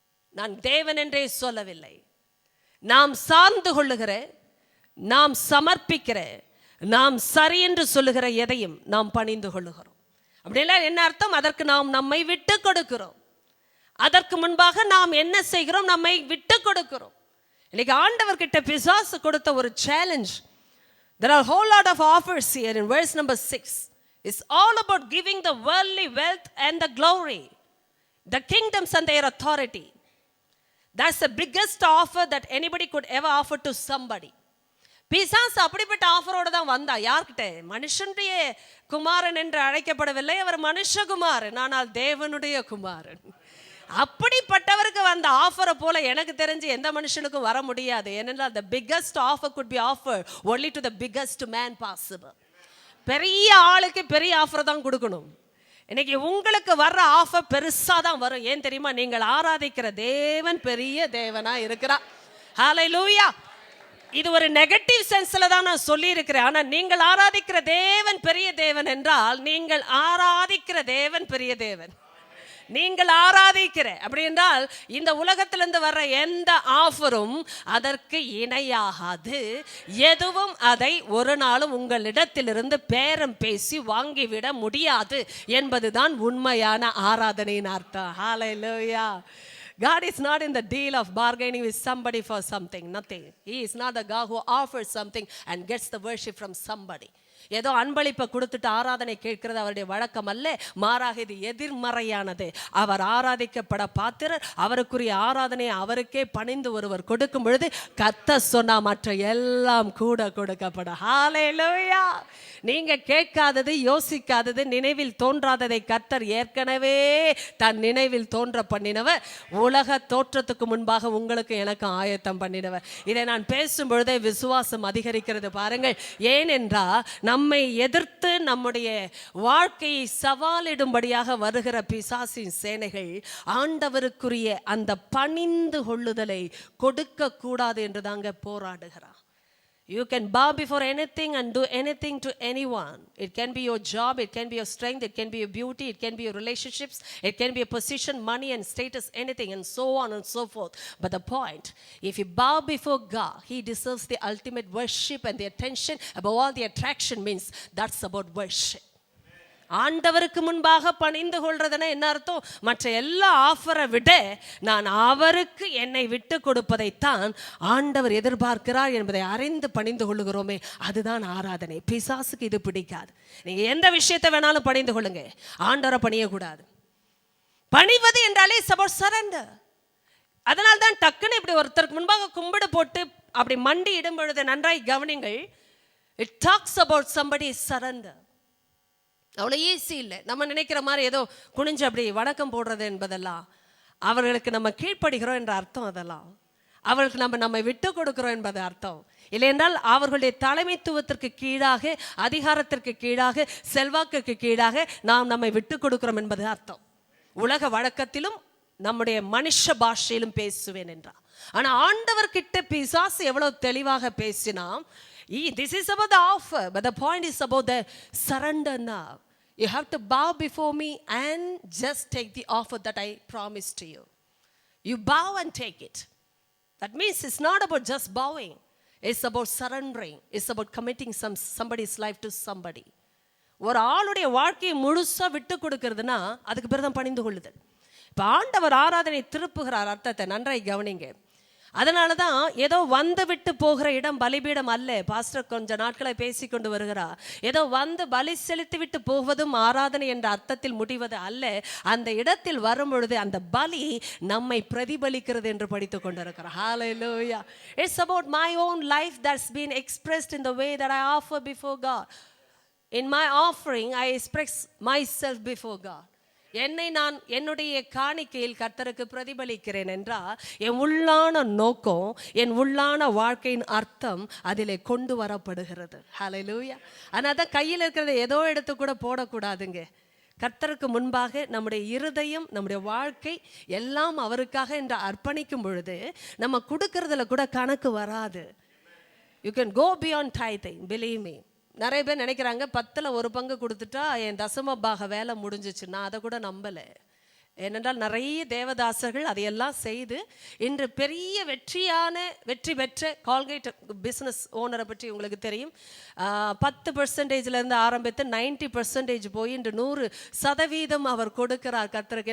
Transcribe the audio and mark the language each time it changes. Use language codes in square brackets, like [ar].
[ta] நான் தேவன் என்றே சொல்லவில்லை. நாம் சார்ந்து கொள்ளுகிற, நாம் சமர்ப்பிக்கிற, நாம் சரி என்று சொல்லுகிற எதையும் நாம் பணிந்து கொள்ளுகிறோம். அப்படின்னா என்ன அர்த்தம்? அதற்கு நாம் நம்மை விட்டு கொடுக்கிறோம். அதற்கு முன்பாக நாம் என்ன செய்கிறோம்? நம்மை விட்டு கொடுக்கிறோம். இன்னைக்கு ஆண்டவர்கிட்ட பிசாசு கொடுத்த ஒரு challenge. [en] There are a whole lot of offers here in verse number 6. It's all about giving the worldly wealth and the glory, the kingdoms and their authority. That's the biggest offer that anybody could ever offer to somebody. [ta] பிசாசு அப்படிப்பட்ட ஆஃபரோடு தான் வந்தா. யார்கிட்ட? மனுஷனுடைய குமாரன் என்று அழைக்கப்படவில்லை, அவர் மனுஷகுமாரன், ஆனால் தேவனுடைய குமாரன். அப்படிப்பட்டவருக்கு வந்த ஆஃபரை போல எனக்கு தெரிஞ்சு எந்த மனுஷனுக்கும் வர முடியாது. ஏனென்றால் [en] the biggest offer could be offered only to the biggest man possible. [ta] பெரிய ஆளுக்கு பெரிய ஆஃபர் தான் கொடுக்கணும். இன்னைக்கு உங்களுக்கு வர்ற ஆஃபர் பெருசா தான் வரும். ஏன் தெரியுமா? நீங்கள் ஆராதிக்கிற தேவன் பெரிய தேவனா இருக்கிறார். ஹல்லேலூயா. இது ஒரு நெகட்டிவ் சென்ஸ்ல தான் நான் சொல்லி இருக்கிறேன். ஆனா நீங்கள் ஆராதிக்கிற தேவன் பெரிய தேவன் என்றால், நீங்கள் ஆராதிக்கிற தேவன் பெரிய தேவன். நீங்கள் ஆராதிக்கிற அப்படி என்றால் இந்த உலகத்திலிருந்து வர்ற எந்த ஆஃபரும் அதற்கு இணையாகாது. எதுவும் அதை ஒரு நாளும் உங்களிடத்திலிருந்து பேரம் பேசி வாங்கிவிட முடியாது என்பதுதான் உண்மையான ஆராதனையின் அர்த்தம். ஹல்லேலூயா. [en] God is not in the deal of bargaining with somebody for something. Nothing. He is not the God who offers something and gets the worship from somebody. [ta] ஏதோ அன்பளிப்பை கொடுத்துட்டு ஆராதனை கேட்கிறது அவருடைய வழக்கம் அல்ல. மாறாக இது எதிர்மறையானது. அவர் ஆராதிக்கப்பட பாத்திரர். அவருக்குரிய ஆராதனை அவருக்கே பணிந்து ஒருவர் கொடுக்கும் பொழுது கர்த்தர் சொன்னா மற்ற எல்லாம் கூட கொடுக்கப்படும். ஹல்லேலூயா. நீங்க கேட்காதது, யோசிக்காதது, நினைவில் தோன்றாததை கர்த்தர் ஏற்கனவே தன் நினைவில் தோன்ற பண்ணினவர். உலக தோற்றத்துக்கு முன்பாக உங்களுக்கு எனக்கு ஆயத்தம் பண்ணினவர். இதை நான் பேசும் பொழுதே விசுவாசம் அதிகரிக்கிறது பாருங்கள். ஏனென்றால் நம்மை எதிர்த்து நம்முடைய வாழ்க்கையை சவாலிடும்படியாக வருகிற பிசாசின் சேனைகள் ஆண்டவருக்குரிய அந்த பணிந்து கொள்ளுதலை கொடுக்க கூடாது என்று தாங்க போராடுகிறார். [en] You can bow before anything and do anything to anyone. It can be your job, it can be your strength, it can be your beauty, it can be your relationships, it can be a position, money and status, anything, and so on and so forth. But the point, if you bow before God, He deserves the ultimate worship and the attention. Above all, the attraction means that's about worship. [ta] ஆண்டவருக்கு முன்பாக பணிந்து கொள்றதுன்னா என்ன அர்த்தம்? மற்ற எல்லா ஆஃபரை விட நான் அவருக்கு என்னை விட்டு கொடுப்பதைத்தான் ஆண்டவர் எதிர்பார்க்கிறார் என்பதை அறிந்து பணிந்து கொள்ளுகிறோமே, அதுதான் ஆராதனை. பிசாசுக்கு இது பிடிக்காது. நீங்க எந்த விஷயத்தை வேணாலும் பணிந்து கொள்ளுங்க, ஆண்டவரை பணியக்கூடாது. பணிவது என்றாலே [en] It's about surrender. [ta] அதனால தான் டக்குன்னு இப்படி ஒருத்தருக்கு முன்பாக கும்பிடு போட்டு அப்படி மண்டி இடும் பொழுது நன்றாய் கவனிங்கள். [en] It talks about somebody surrender. [ta] அவ்வளோ ஈஸி இல்லை. நம்ம நினைக்கிற மாதிரி ஏதோ குனிஞ்சு அப்படி வணக்கம் போடுறது என்பதெல்லாம் அவர்களுக்கு நம்ம கீழ்ப்படுகிறோம் என்ற அர்த்தம். அதெல்லாம் அவர்களுக்கு நம்மை விட்டு கொடுக்கிறோம் என்பது அர்த்தம் இல்லை. என்றால் அவர்களுடைய தலைமைத்துவத்திற்கு கீழாக, அதிகாரத்திற்கு கீழாக, செல்வாக்குக்கு கீழாக நாம் நம்மை விட்டு கொடுக்கிறோம் என்பது அர்த்தம். உலக வழக்கத்திலும் நம்முடைய மனுஷ பாஷையிலும் பேசுவேன் என்றார். ஆனா ஆண்டவர்கிட்ட பிசாசு எவ்வளவு தெளிவாக பேசினா, [en] this is about the offer, but the point is about the surrender now. You have to bow before me and just take the offer that I promised to you. You bow and take it. That means it's not about just bowing. It's about surrendering. It's about committing somebody's life to somebody. [ta] ஒரு ஆளுடைய வாழ்க்கையை முழுசா விட்டு கொடுக்கிறதுனா அதுக்கு பேர் தான் பணிந்து கொள்ளுதல். இப்போ ஆண்டவர் ஆராதனை திருப்புகிறார் அர்த்தத்தை நன்றாய் கவனிங்க. அதனால தான் ஏதோ வந்து விட்டு போகிற இடம் பலிபீடம் அல்ல. பாஸ்டர் கொஞ்ச நாட்களை பேசிக்கொண்டு வருகிறார். ஏதோ வந்து பலி செலுத்தி விட்டு போவதும் ஆராதனை என்ற அர்த்தத்தில் முடிவது அல்ல. அந்த இடத்தில் வரும் பொழுது அந்த பலி நம்மை பிரதிபலிக்கிறது என்று படித்து கொண்டிருக்கிறார். [en] Hallelujah. It's about my own life that's been expressed in the way that I offer before God. In my offering I express myself before God. [ta] என்னை நான் என்னுடைய காணிக்கையில் கர்த்தருக்கு பிரதிபலிக்கிறேன் என்றால் என் உள்ளான நோக்கம், என் உள்ளான வாழ்க்கையின் அர்த்தம் அதிலே கொண்டு வரப்படுகிறது. ஹல்லேலூயா. ஆனால் தான் கையில் இருக்கிறத ஏதோ எடுத்து கூட போடக்கூடாதுங்க. கர்த்தருக்கு முன்பாக நம்முடைய இருதயம், நம்முடைய வாழ்க்கை எல்லாம் அவருக்காக என்று அர்ப்பணிக்கும் பொழுது நம்ம கொடுக்கறதுல கூட கணக்கு வராது. [en] You can go beyond tithing, believe me. [ta] நிறைய பேர் நினைக்கிறாங்க 10ல் 1 பங்கு கொடுத்துட்டா என் தசம பாக வேலை முடிஞ்சிச்சு. நான் அதை கூட நம்பலை. ஏனென்றால் நிறைய தேவதாசர்கள் அதையெல்லாம் செய்து இன்று பெரிய வெற்றி பெற்ற கால்கேட் பிஸ்னஸ் ஓனரை பற்றி உங்களுக்கு தெரியும். 10% ஆரம்பித்து 90% போய் இன்று 100% அவர் கொடுக்கிறார் கர்த்தருக்கு.